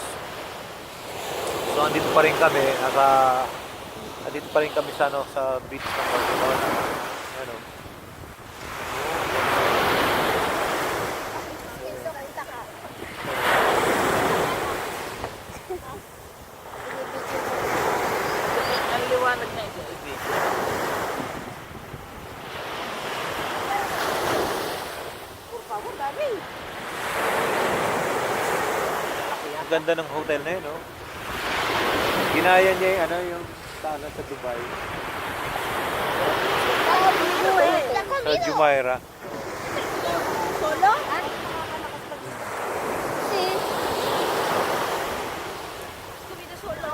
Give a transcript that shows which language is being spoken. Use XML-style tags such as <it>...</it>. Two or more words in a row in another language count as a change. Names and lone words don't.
<tl>So andito pa rin kami, andito pa rin kami sa sa beach ng Barcelona. Ano? Ang liwanag na ito.</tl> <es>Por favor,</es> <tl>dali. Ang ganda ng hotel na yun, no? Ginaya niya yung yung tanan sa Dubai. Sa Jumeirah. Solo? Solo?</tl>